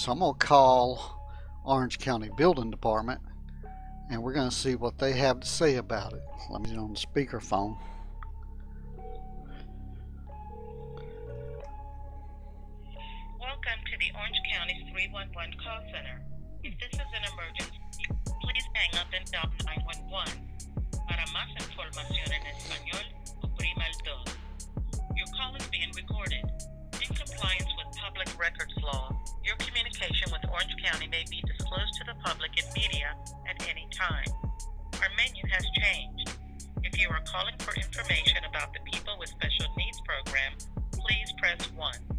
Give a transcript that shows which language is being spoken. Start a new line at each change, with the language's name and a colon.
English: So I'm gonna call Orange County Building Department and we're gonna see what they have to say about it. Let me get on the speakerphone. Welcome to the Orange County 311 call center. If this is an emergency, please hang up and dial 911.
Spanish: Para más información en español, oprima el 2.
English: Your call is being recorded. In compliance with public records law, your communication with Orange County may be disclosed to the public and media at any time. Our menu has changed. If you are calling for information about the People with Special Needs program, please press 1.